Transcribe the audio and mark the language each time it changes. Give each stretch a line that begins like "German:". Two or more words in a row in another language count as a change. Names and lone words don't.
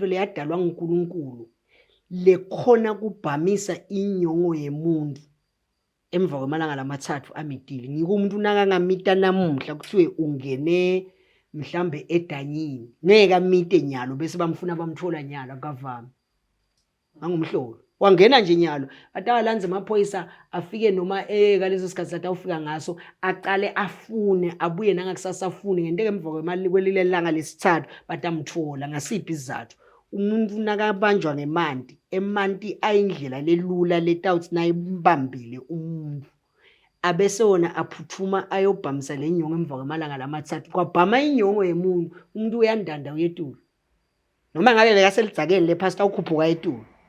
Swati: leyadalwa nguNkulunkulu lekhona kubhamisa inyongo yemuntu emva kwemalanga lamathathu amitile ngike umuntu nakangamita namuhla kuthiwe ungene mhlambe edanyini ngeke amite nyalo bese bamfuna bamthola nyalo akavami ngangumhlolo wangena nje nyalo atawalanze amaphoyisa afike noma ngaleso sikhathi sathi awufika ngaso aqale afune abuye nangakusasa afune ngenteke emva kwemali kwelile langa lesithathu batamthola ngasiphi isizathu umuntu nakabanjwa emanti ayindlela lelula letawuthi nayimbambile umuntu abese wona aphuthuma ayobhamisa lenyongo emva kwemalanga lamathathu kwabhama inyongo yemuntu umuntu uyandanda uyetulu noma ngabe bekaselidzakeni lephasta ukhuphuka etulu